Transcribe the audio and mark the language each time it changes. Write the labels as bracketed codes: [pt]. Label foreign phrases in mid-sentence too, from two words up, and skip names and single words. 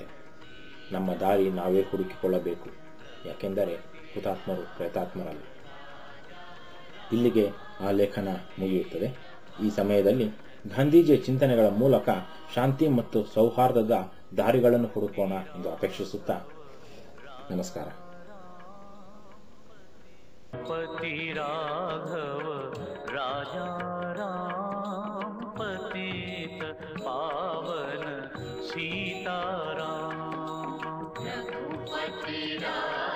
[kn] ನಮ್ಮ ದಾರಿ ನಾವೇ ಹುಡುಕಿಕೊಳ್ಳಬೇಕು, ಯಾಕೆಂದರೆ ಹುತಾತ್ಮರು ಪ್ರೇತಾತ್ಮರಲ್ಲ. ಇಲ್ಲಿಗೆ ಆ ಲೇಖನ ಮುಗಿಯುತ್ತದೆ. ಈ ಸಮಯದಲ್ಲಿ ಗಾಂಧೀಜಿಯ ಚಿಂತನೆಗಳ ಮೂಲಕ ಶಾಂತಿ ಮತ್ತು ಸೌಹಾರ್ದದ ದಾರಿಗಳನ್ನು ಹುಡುಕೋಣ ಎಂದು ಅಪೇಕ್ಷಿಸುತ್ತಾ ನಮಸ್ಕಾರ. [hi] पति राघव राजा राम पतित पावन सीताराम। रघुपति राघव